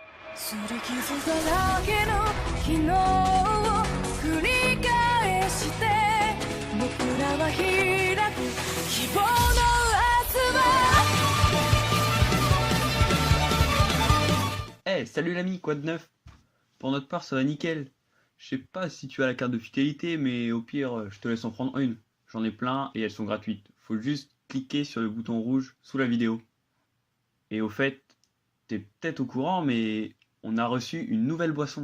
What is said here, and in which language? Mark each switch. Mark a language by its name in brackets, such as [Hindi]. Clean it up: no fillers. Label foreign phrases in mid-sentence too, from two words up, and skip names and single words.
[Japanese] 擦り傷だらけの昨日を繰り返して僕らは開く希望の明日は。 [French] Salut l'ami, quoi de neuf? Pour notre part, ça va nickel. Je sais pas si tu as la carte de fidélité, mais au pire, je te laisse en prendre une. J'en ai plein et elles sont gratuites. Faut juste cliquer sur le bouton rouge sous la vidéo. Et au fait, t'es peut-être au courant, mais on a reçu une nouvelle boisson.